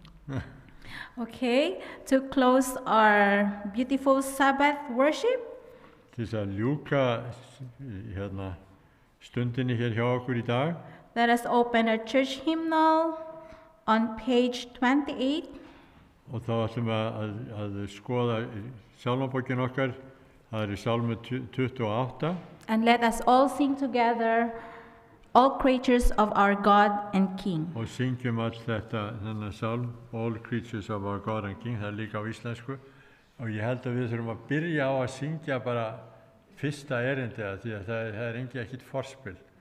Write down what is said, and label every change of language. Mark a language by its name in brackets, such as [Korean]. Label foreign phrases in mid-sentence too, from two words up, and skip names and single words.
[English] Okay, to close our beautiful Sabbath worship, [Icelandic] Til þess að ljúka hérna stundinni hér hjá okkur í dag, [English] let us open our church hymnal on page 28. [Icelandic] og þá ætlum við að skoða sálmabókin okkar. Það í sálmu 28. [English] And let us all sing together, all creatures of our God and King. [Icelandic] Og syngjum all þennan sálm, All Creatures of Our God and King, það líka á íslensku. Og ég held að við þurfum að byrja á að syngja bara fyrsta erindið, því að það er ekkert forspil.